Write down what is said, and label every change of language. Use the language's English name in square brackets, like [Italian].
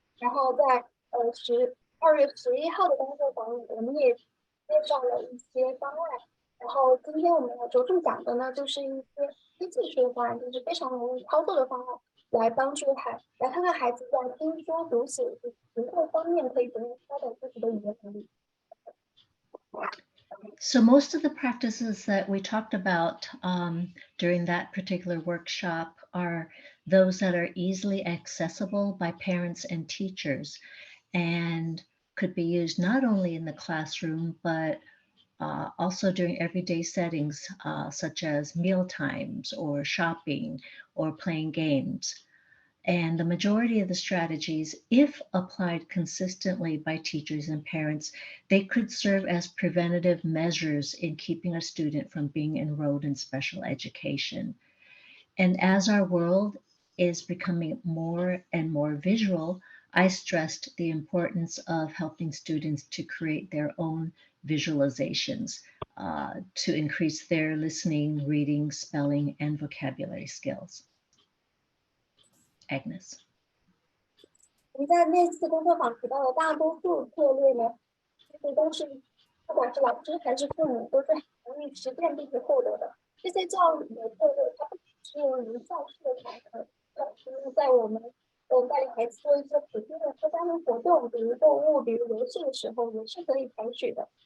[Chinese] 然后在2月11号的工作坊里，我们也介绍了一些方案。然后今天我们要着重讲的呢，就是一些非技术的方案，就是非常容易操作的方案，来帮助来看看孩子在听说读写读绘方面可以怎么发展自己的语言能力。 [English] So most of the practices that we talked about during that particular workshop are those that are easily accessible by parents and teachers and could be used not only in the classroom, but also during everyday settings, such as meal times or shopping or playing games. And the majority of the strategies, if applied consistently by teachers and parents, they could serve as preventative measures in keeping a student from being enrolled in special education. And as our world is becoming more and more visual, I stressed the importance of helping students to create their own visualizations to increase their listening, reading, spelling, and vocabulary skills. Agnes. [Chinese] 我们在那次工作坊提到的大多数策略呢，其实都是不管是老师还是父母都是很容易实践并且获得的。这些教育的策略，它不只是用于教室的场合，老师在我们带领孩子做一些普通的社交活动，比如购物、比如游戏的时候，也是可以采取的。